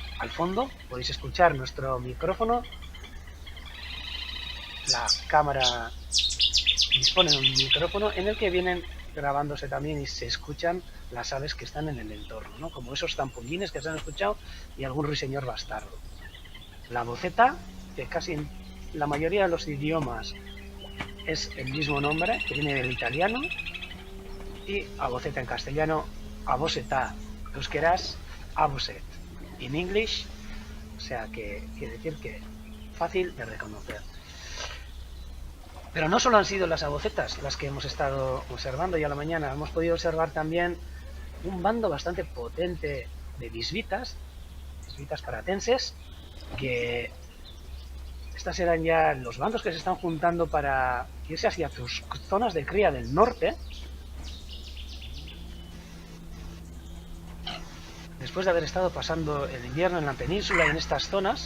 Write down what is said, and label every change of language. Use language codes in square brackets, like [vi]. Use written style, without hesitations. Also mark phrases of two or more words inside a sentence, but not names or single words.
[es] Al fondo podéis escuchar nuestro micrófono la cámara dispone de un micrófono en el que vienen grabándose también y se escuchan las aves que están en el entorno, ¿no? Como esos zampollines que se han escuchado y algún ruiseñor bastardo. La voceta, que casi en la mayoría de los idiomas es el mismo nombre, que viene del italiano, y aboceta en castellano, abocetá, euskeraz, aboset. En English, o sea que quiere decir que fácil de reconocer. Pero no solo han sido las abocetas las que hemos estado observando y a la mañana, hemos podido observar también un bando bastante potente de bisbitas caratenses, que estas eran ya los bandos que se están juntando para irse hacia sus zonas de cría del norte, después de haber estado pasando el invierno en la península y en estas zonas.